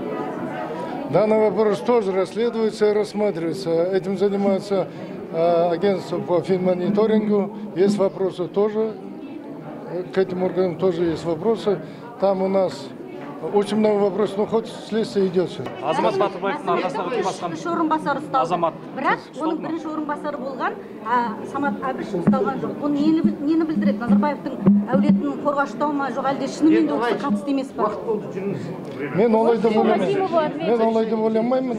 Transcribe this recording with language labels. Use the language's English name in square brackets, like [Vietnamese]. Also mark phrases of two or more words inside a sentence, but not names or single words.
[Russian] Данный вопрос тоже расследуется и рассматривается. Этим занимается агентство по финмониторингу. Есть вопросы тоже, к этим органам тоже есть вопросы. Там у нас очень много вопросов, но хоть следствие идет. [Kazakh] Азамат Батырбаевтың арқасына өтіп басқан азамат. Бірақ оның бірінші орынбасары болған Самат Әбіш ұсталған жоқ. Бұл нені білдіреді? Назарбаевтың әулетін қорғаштау ма, жоқ әлде шынымен де осы қатысты емес па? Мен олай деп ойламаймын.